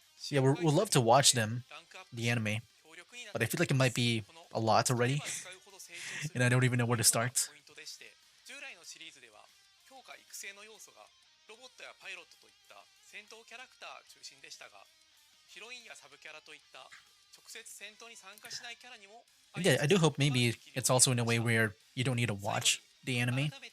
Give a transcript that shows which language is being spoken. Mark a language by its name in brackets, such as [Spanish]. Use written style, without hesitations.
[English] Yeah, we'll love to watch them, the anime, but I feel like it might be a lot already, and I don't even know where to start. [Japanese] 従来のシリーズでは強化育成の要素がロボットやパイロットといった戦闘キャラクター中心でしたが、ヒロインやサブキャラといった直接戦闘に参加しないキャラにも [English] Yeah, I do hope maybe it's also in a way where you don't need to watch the anime.